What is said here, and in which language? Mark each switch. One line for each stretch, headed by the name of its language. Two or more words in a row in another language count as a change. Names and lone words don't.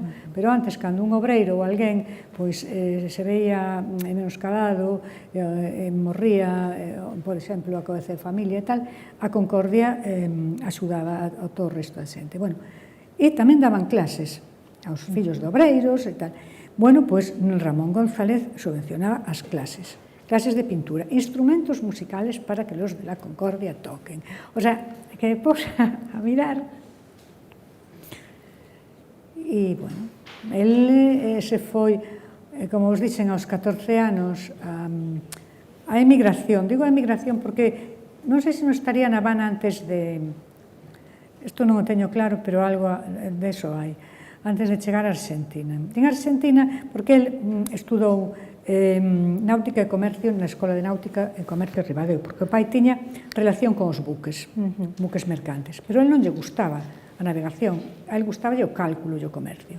Galician: Pero antes, cando un obreiro ou alguén pois, se veía menoscabado, morría, por exemplo, a cabeza de familia e tal, a Concordia axudaba a todo o resto da xente. Bueno, e tamén daban clases aos fillos de obreiros e tal. Bueno, pois Ramón González subvencionaba as clases de pintura,
Spanish: instrumentos musicales para que los de la Concordia toquen. O sea, que me puse a mirar e,
Galician: bueno, el se foi, como vos dixen, aos 14 anos a emigración. Digo a emigración porque non sei se non estaría na Habana antes de... Isto non o teño claro, pero algo de eso hai. Antes de chegar a Argentina. En Argentina, porque el estudou náutica e comercio na Escola de Náutica e Comercio de Ribadeo, porque o pai tiña relación con os buques, buques mercantes, pero el non lle gustaba a navegación, a el gustaba o cálculo e o comercio.